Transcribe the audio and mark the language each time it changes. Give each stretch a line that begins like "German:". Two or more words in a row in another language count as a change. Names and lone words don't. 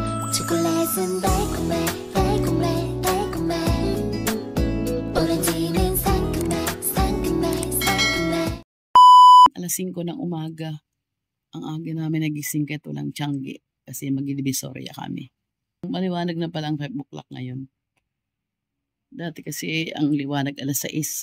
Korean: 초콜릿은 달콤해 달콤해 달콤해 오렌지는 상큼해 상큼해 상큼해.
Filipino: Alas 5 ng umaga. Ang aga namin nagising kaya tulang Tiangge kasi mag-Divisoria kami. Maliwanag na palang 5 o'clock ngayon. Dati kasi ang liwanag alas 6.